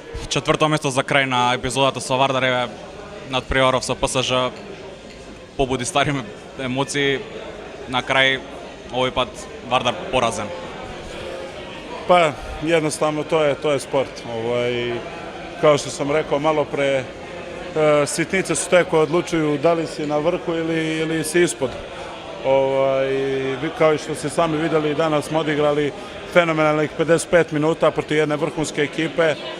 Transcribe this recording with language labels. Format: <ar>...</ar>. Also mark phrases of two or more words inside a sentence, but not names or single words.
<mk>Четврто место за крај на епизодата со Вардар над Приоров со ПСЖ побуди стари емоции. На крај овој пат Вардар поразен.</mk> <sr>Pa jednostavno to je sport. Kao što sam rekao malo pre, sitnice su te koje odlučuju da li si na vrhu ili si ispod. Kao što ste sami videli, danas smo odigrali fenomenalnih 55 minuta protiv jedne vrhunske ekipe.</sr>